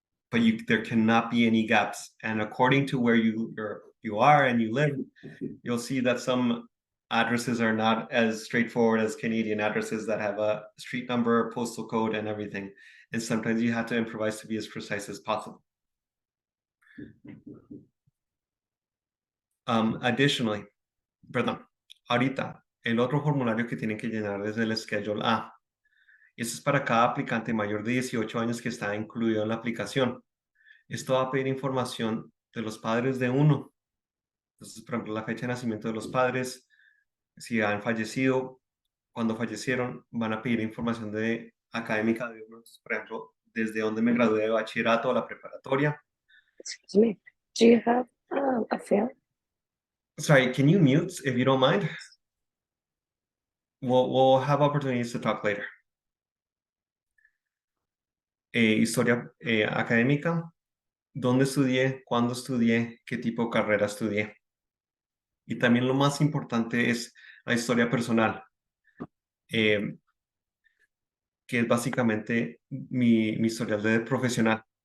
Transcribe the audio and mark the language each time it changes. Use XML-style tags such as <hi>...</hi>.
<en>But there cannot be any gaps. And according to where you are and you live, you'll see that some addresses are not as straightforward as Canadian addresses that have a street number, postal code, and everything. And sometimes you have to improvise to be as precise as possible. Additionally,</en> <es>ahorita, el otro formulario que tienen que llenar es el Schedule A. Eso es para cada aplicante mayor de 18 años que está incluido en la aplicación. Esto va a pedir información de los padres de uno. Entonces, por ejemplo, la fecha de nacimiento de los padres, si han fallecido, cuando fallecieron, van a pedir información de académica de uno. Entonces, por ejemplo, desde dónde me gradué de bachillerato a la preparatoria.</es> <en>Excuse me. Do you have a film? Sorry, can you mute if you don't mind? We'll have opportunities to talk later.</en> <es>Historia académica, dónde estudié, cuándo estudié, qué tipo de carrera estudié. Y también lo más importante es la historia personal, eh, que es básicamente mi historial de profesional.</es>